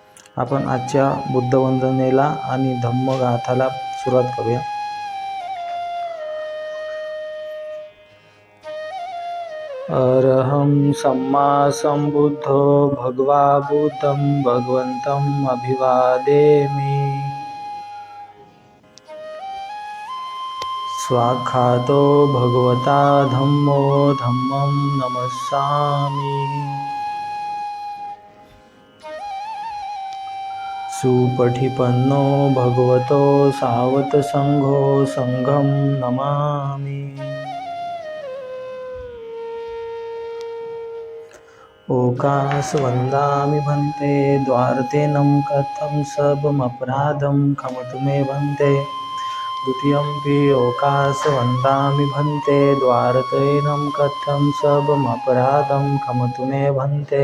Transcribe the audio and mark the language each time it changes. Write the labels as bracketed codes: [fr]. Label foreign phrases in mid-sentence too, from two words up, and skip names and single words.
[mr] आपण आजच्या बुद्धवंदनेला आणि धम्मगाथाला सुरुवात करूया. [pi] अरहं सम्मा संबुद्धो भगवा बुद्धं भगवन्तम् अभिवादेमि. स्वाख्यातो भगवता धम्मो धम्मं नमस्सामि. सुपठिपन्नो भगवतो सावतसंघो संघं नमामि. ओकास वन्दामि भन्ते द्वारतेनं कथं सबमपराधं क्षमतु मे भन्ते. द्वितीयंपि ओकास वन्दामि भन्ते द्वारतेनं कथं सबमपराधं क्षमतु मे भन्ते.